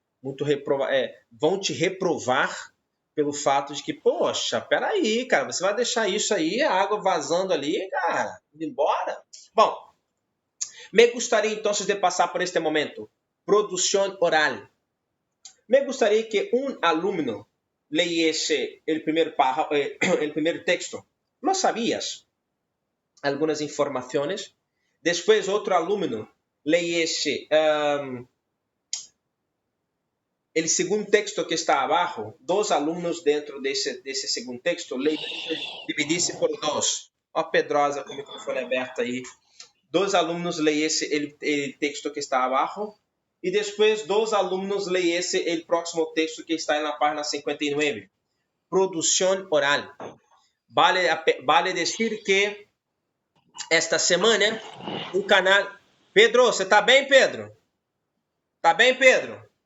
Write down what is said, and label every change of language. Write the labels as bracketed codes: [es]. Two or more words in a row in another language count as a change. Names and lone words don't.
[pt] vão te reprovar pelo fato de que, poxa, peraí, cara, você vai deixar isso aí, a água vazando ali, cara, indo embora? Bom, me gostaria então de passar por este momento, produção oral. Me gostaria que um aluno [es] leyese el primer texto. ¿Lo sabías? Algunas informaciones. Después otro alumno leyese el segundo texto que está abajo. Dos alumnos dentro de ese segundo texto dividisse por dos. [pt] Ó, Pedrosa com o microfone aberto aí. [es] Dos alumnos leyese el texto que está abajo [pt] e depois dos alunos leem o próximo texto que está na página 59. Produção oral. Vale dizer que esta semana o canal... Pedro, você está bem, Pedro? Está bem, Pedro?